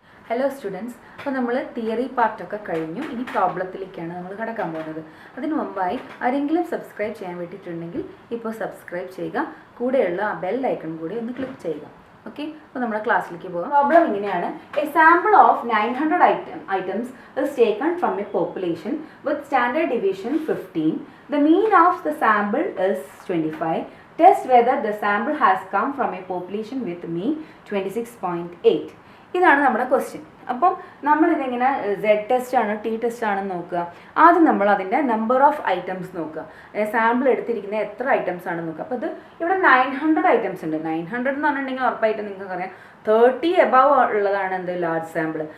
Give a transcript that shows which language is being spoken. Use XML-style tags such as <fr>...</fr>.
<ml>Hello students, അപ്പോൾ നമ്മൾ theory പാർട്ടൊക്കെ കഴിഞ്ഞു. ഇനി പ്രോബ്ലത്തിലേക്കാണ് നമ്മൾ കടക്കാൻ പോകുന്നത്. അതിനു മുമ്പായി ആരെങ്കിലും സബ്സ്ക്രൈബ് ചെയ്യാൻ വേണ്ടിയിട്ടുണ്ടെങ്കിൽ ഇപ്പോൾ സബ്സ്ക്രൈബ് ചെയ്യുക. കൂടെയുള്ള ആ ബെൽ ഐക്കൺ കൂടി ഒന്ന് ക്ലിക്ക് ചെയ്യുക. ഓക്കെ, അപ്പോൾ നമ്മുടെ ക്ലാസ്സിലേക്ക് പോകാം. പ്രോബ്ലം ഇങ്ങനെയാണ്:</ml> <en>A sample of 900 items is taken from a population with standard deviation 15. The mean of the sample is 25. Test whether the sample has come from a population with mean 26.8.</en> <ml>ഇതാണ് നമ്മുടെ question. അപ്പം നമ്മളിതെങ്ങനെ Z test ആണ് T test ആണെന്ന് നോക്കുക. ആദ്യം നമ്മൾ അതിൻ്റെ number of items നോക്കുക. സാമ്പിൾ എടുത്തിരിക്കുന്ന എത്ര ഐറ്റംസ് ആണെന്ന് നോക്കുക. അപ്പോൾ ഇത് ഇവിടെ 900 ഐറ്റംസ് ഉണ്ട്. 900 എന്ന് പറഞ്ഞിട്ടുണ്ടെങ്കിൽ ഉറപ്പായിട്ടും നിങ്ങൾക്ക് അറിയാം 30 എബവ് ഉള്ളതാണ് എന്ത് ലാർജ് സാമ്പിൾ.</ml>